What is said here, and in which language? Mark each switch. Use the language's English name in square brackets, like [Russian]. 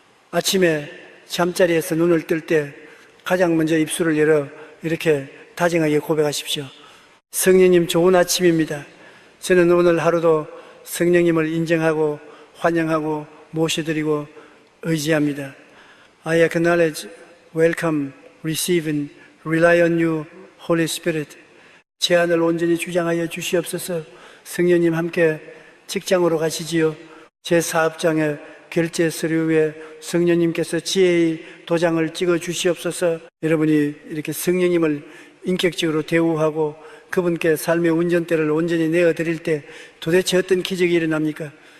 [Korean] 아침에 잠자리에서 눈을 뜰 때 가장 먼저 입술을 열어 이렇게 다정하게 고백하십시오. 성령님, 좋은 아침입니다. 저는 오늘 하루도 성령님을 인정하고 환영하고 모셔드리고 의지합니다. [English] I acknowledge, welcome, receive and rely on you, Holy Spirit. [Korean] 제 안을 온전히 주장하여 주시옵소서. 성령님 함께 직장으로 가시지요. 제 사업장에 결제 서류에 성령님께서 지혜의 도장을 찍어 주시옵소서. 여러분이 이렇게 성령님을 인격적으로 대우하고 그분께 삶의 운전대를 온전히 내어드릴 때 도대체 어떤 기적이 일어납니까?